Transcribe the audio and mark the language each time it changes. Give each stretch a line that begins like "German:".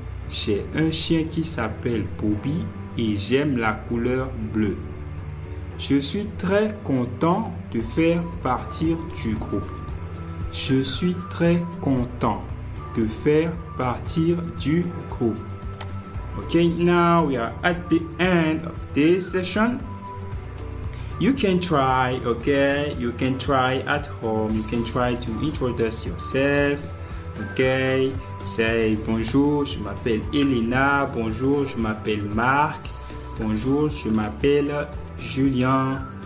French: J'ai un chien qui s'appelle Bobby et j'aime la couleur bleue. Je suis très content de faire partir du groupe. Je suis très content de faire partir du groupe.
English: Okay, now we are at the end of this session. You can try, okay? You can try at home. You can try to introduce yourself. Okay, say
French: bonjour, je m'appelle Elena. Bonjour, je m'appelle Marc. Bonjour, je m'appelle Julien.